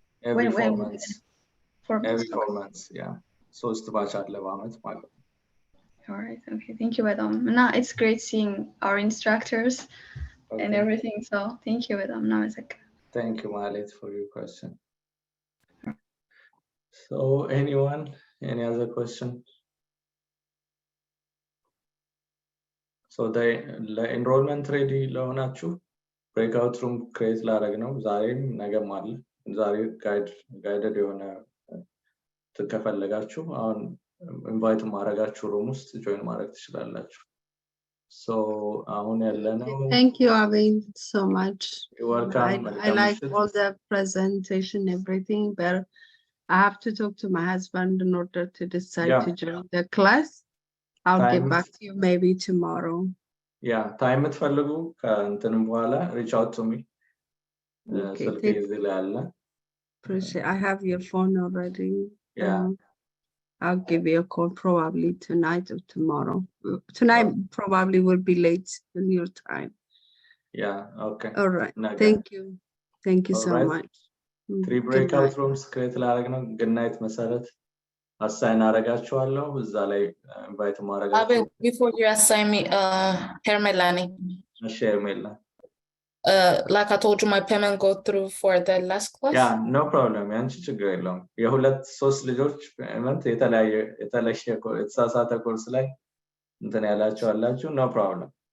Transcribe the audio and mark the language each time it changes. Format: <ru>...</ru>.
<en>every 4 months yeah</en> <am>ሶስት ባች አለ በአመት ማለት ነው።</am> <en>All right, okay, thank you</en> <am>በጣም</am> <en>እና it's great seeing our instructors and everything, so thank you</en> <am>በጣም እናመሰግናለን።</am> <en>Thank you Malit for your question. So anyone, any other question? So the enrollment ready</en> <am>ለሆናችሁ breakout room create ላደርግ ነው ዛሬም ነገም አለ። ዛሬ guided የሆነ ከፈለጋችሁ አሁን ኢንቫይት ማድረጋችሁ ሩም ውስጥ ጆይን ማድረግ ትችላላችሁ። So አሁን ያለነው</am> <en>Thank you Abel so much. You're welcome. I like all the presentation everything, but I have to talk to my husband in order to decide to join the class. I'll get back to you maybe tomorrow. Yeah, time</en> <am>የምትፈልጉ ከእንትንም በኋላ</am> <en>reach out to me.</en> <am>ስልክ እዚህ ላይ አለ።</am> <en>Appreciate. I have your phone already. Yeah. I'll give you a call probably tonight or tomorrow. Tonight probably will be late in your time. Yeah, okay. All right. Thank you. Thank you so much.</en> <am>3 breakout rooms create ላደርግ ነው</am> <en>good night</en> <am>መሰረት assign አደርጋችኋለሁ እዛ ላይ invite ማድረጋችሁ</am> <en>Before you assign me, Hermelani, share mail like I told you, my payment go through for the last class. yeah no problem</en> <am>ያንቺ ችግር የለውም የሁለት ሶስት ልጆች ፔመንት የተለየ የተሳሳተ ኮርስ ላይ እንትን ያላችሁ አላችሁ</am> <en>no problem.</en>